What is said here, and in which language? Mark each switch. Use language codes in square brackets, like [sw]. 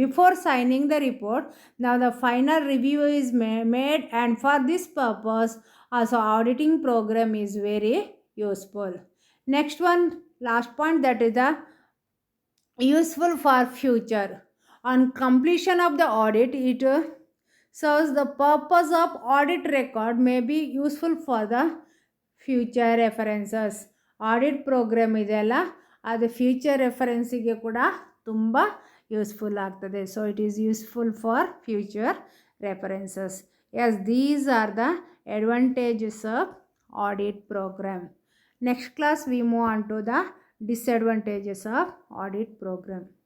[en] Before signing the report ನಾವು the final review is made, and for this purpose also auditing program is very useful. Next one, last point, that is the useful for future. On completion of the audit, it serves the purpose of audit record may be useful for the future references. [kn] Audit program ಇದೆಯಲ್ಲ ಅದು future ರೆಫರೆನ್ಸಿಗೆ ಕೂಡ ತುಂಬ useful ಆಗ್ತದೆ. [en] So it is useful for future references. Yes, these are the advantages of audit program. Next class we move on to the disadvantages of audit program.